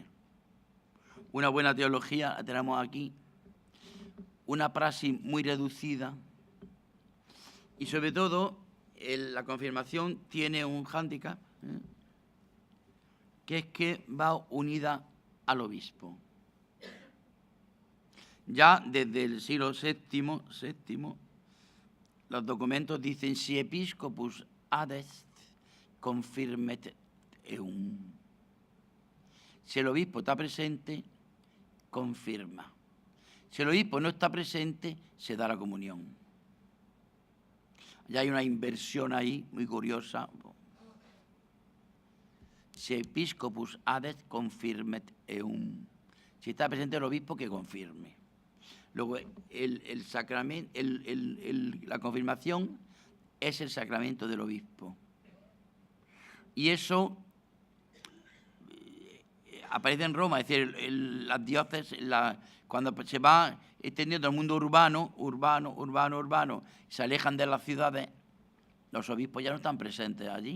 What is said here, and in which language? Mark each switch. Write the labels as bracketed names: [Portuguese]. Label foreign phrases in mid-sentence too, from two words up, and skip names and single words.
[Spanish] Una buena teología la tenemos aquí, una praxis muy reducida y sobre todo la confirmación tiene un hándicap, que es que va unida al obispo. Ya desde el siglo VII, los documentos dicen [Latin] si episcopus adest confirmet eum. [Spanish] Si el obispo está presente, confirma. Si el obispo no está presente, se da la comunión. Ya hay una inversión ahí muy curiosa. [Latin] Si episcopus adest confirmet eum. [Spanish] Si está presente el obispo, que confirme. Luego, el sacramento, la confirmación es el sacramento del obispo. Y eso aparece en Roma, es decir, las diócesis, cuando se va extendiendo el mundo urbano, se alejan de las ciudades, los obispos ya no están presentes allí.